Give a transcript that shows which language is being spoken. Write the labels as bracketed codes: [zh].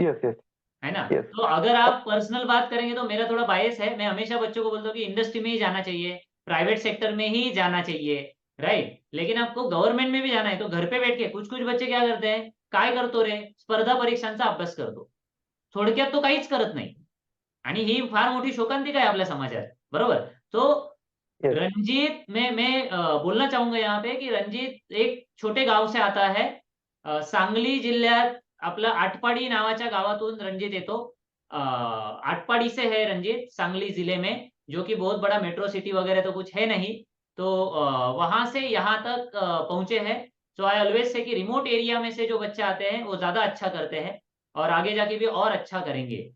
[en] yes yes [hi] है ना? [en] yes [hi] तो अगर आप पर्सनल बात करेंगे तो मेरा थोड़ा बायस है। मैं हमेशा बच्चों को बोलता हूँ कि इंडस्ट्री में ही जाना चाहिए, प्राइवेट सेक्टर में ही जाना चाहिए, राइट? लेकिन आपको गव्हर्नमेंट में भी जाना है तो घर पे बैठ के कुछ कुछ बच्चे क्या करते हैं, [mr] काय करतो रे, स्पर्धा परीक्षांचा अभ्यास करतो. थोडक्यात तो काहीच करत नाही. आणि ही फार मोठी शोकांतिका आहे आपल्या समाजात, बरोबर? [hi] तो [en] yes [hi] रणजीत, मैं बोलना चाहूंगा यहाँ पे कि रणजीत एक छोटे गाव से आता है. [mr] सांगली जिल्ह्यात आपलं आटपाडी नावाच्या गावातून रणजीत येतो. [hi] आटपाडी से है रणजीत, सांगली जिले में, जो कि बहुत बड़ा मेट्रो सिटी वगैरह तो कुछ है नहीं। तो वहां से यहाँ तक पहुंचे हैं। [en] so I always say [hi] कि रिमोट एरिया में से जो बच्चे आते हैं वो ज्यादा अच्छा करते हैं और आगे जाके भी और अच्छा करेंगे।